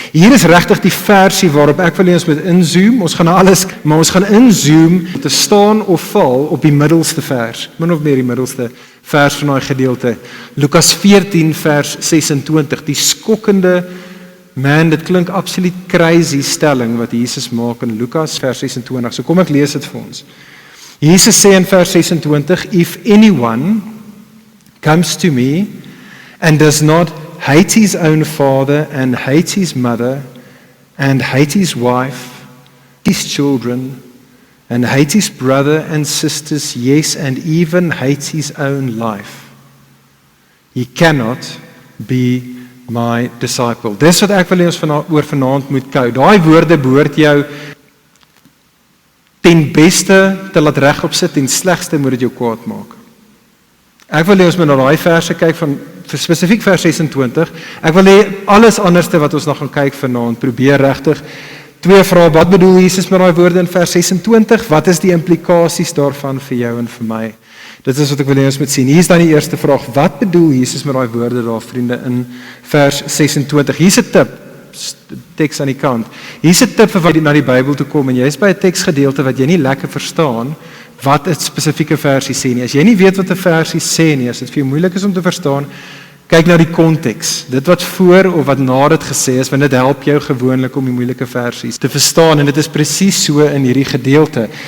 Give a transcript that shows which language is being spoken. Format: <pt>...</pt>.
<af>Hier is regtig die versie waarop ek wil hê ons moet inzoom. Ons gaan na alles, maar ons gaan inzoom te staan of val op die middelste vers. Min of meer die middelste vers van daai gedeelte. Lukas 14 vers 26. Die skokkende, dit klink absoluut crazy stelling wat Jesus maak in Lukas vers 26. So kom ek lees dit vir ons. Jesus sê in vers 26,</af> <en>if anyone comes to me and does not hate his own father and hate his mother and hate his wife, his children, and hate his brother and sisters, yes, and even hates his own life, he cannot be my disciple.</en> <af>Dis wat ek wil hê ons oor vanaand moet kou. Daai woorde behoort jou ten beste te laat regop sit en slegste moet dit jou kwaad maak. Ek wil hê ons moet na daai verse kyk van spesifiek vers 26. Ek wil hê alles anderste wat ons nog gaan kyk vanaand, probeer regtig 2 vrae. Wat bedoel Jesus met daai woorde in vers 26? Wat is die implikasies daarvan vir jou en vir my? Dit is wat ek wil hê ons moet sien. Hier is dan die eerste vraag. Wat bedoel Jesus met daai woorde daar, vriende, in vers 26? Hier's 'n tip, teks aan die kant. Hier's 'n tip vir wat jy na die Bybel toe kom en jy is by 'n teksgedeelte wat jy nie lekker verstaan wat 'n spesifieke versie sê nie. As jy nie weet wat 'n versie sê nie, as dit vir jou moeilik is om te verstaan, kyk na die konteks. Dit wat voor of wat na dit gesê is, want dit help jou gewoonlik om die moeilike versies te verstaan en dit is presies so in hierdie gedeelte.</af>